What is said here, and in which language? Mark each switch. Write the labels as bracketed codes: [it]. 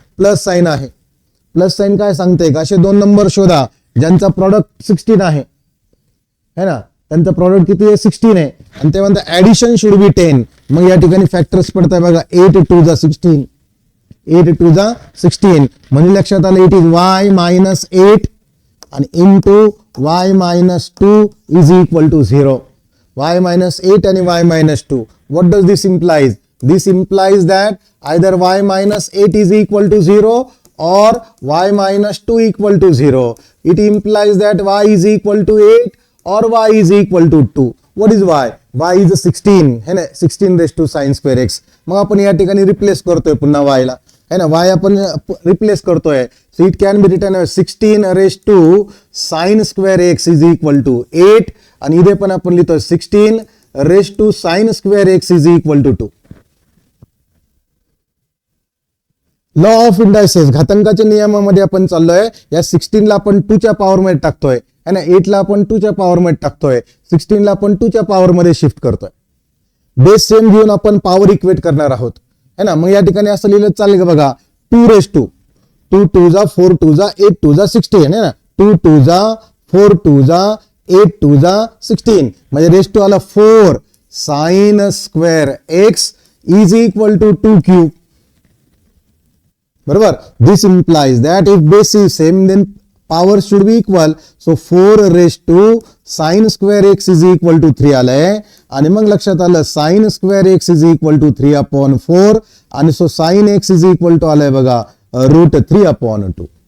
[mr] Plus sign आहे, plus sign काय सांगते का, असे दोन नंबर शोधा ज्यांचा प्रॉडक्ट 16 आहे है ना, त्यांचा प्रॉडक्ट किती आहे 16 आहे आणि ते म्हणतात [en] Addition should be 10. [mr] मग या ठिकाणी फॅक्टर्स पडताय बघा, 8 2 जा 16, 8 2 जा 16. म्हणजे लक्षात आलं [en] It is y minus 8 आणि into y minus 2 is equal to 0. y minus 8 and y minus 2. What does this implies? This implies that either y minus 8 is equal to 0 or y minus 2 equal to 0. It implies that y is equal to 8 or y is equal to 2. What is y? Y is 16 है ना, 16 raised to sin square x. [mr] मग आपण या ठिकाणी replace करतोय पुन्हा y ला है ना, y आपण रिप्लेस करतोय. [en] So it can be written as 16 raised to sin square x is equal to 8 [mr] आणि इथे पण आपण लिहितो [en] 16 raised to sin square x is equal to 2. [mr] Law of indices, घातांकाच्या नियमामध्ये आपण चाललोय. या 16 ला आपण 2 च्या पॉवर मध्ये टाकतोय है ना, 8 ला आपण 2 च्या पॉवर मध्ये टाकतोय, 16 ला आपण 2 च्या पॉवर मध्ये शिफ्ट करतोय. बेस सेम घेऊन आपण पॉवर इक्वेट करणार आहोत है ना. मग या ठिकाणी असं लिहिलं चालेल का बघा, 2 raised to 2 2 जा 4 2 जा 8 2 जा 16 है ना, 2 2 जा 4 2 जा 8 2 जा 16. [en] म्हणजे raise to आला 4 sine square X is equal to 2 cube. बरोबर. This implies that if base is same then power should be equal. So 4 raise to sine square X is equal to 3 आलंय [mr] आणि मग लक्षात आलं [en] Sine square X is equal to 3 upon 4 आणि so sine X is equal to आलंय बघा root 3 upon 2.